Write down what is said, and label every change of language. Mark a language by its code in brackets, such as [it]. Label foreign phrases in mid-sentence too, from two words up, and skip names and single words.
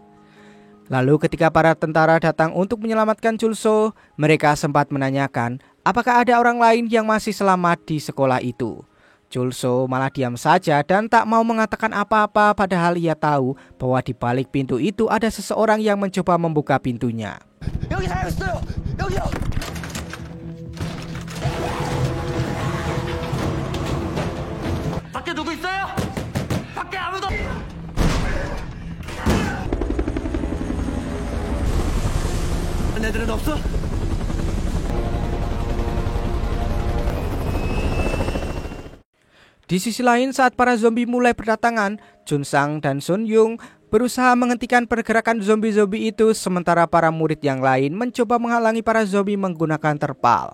[id] Lalu ketika para tentara datang untuk menyelamatkan Chul-soo, mereka sempat menanyakan apakah ada orang lain yang masih selamat di sekolah itu. Chul-soo malah diam saja dan tak mau mengatakan apa-apa padahal ia tahu bahwa di balik pintu itu ada seseorang yang mencoba membuka pintunya. [ko] 밖에 누구 있어요? 밖에 아무도. 애들은 없어? [id] Di sisi lain, saat para zombie mulai berdatangan, Chun-sang dan Sun-yung berusaha menghentikan pergerakan zombie-zombie itu sementara para murid yang lain mencoba menghalangi para zombie menggunakan terpal.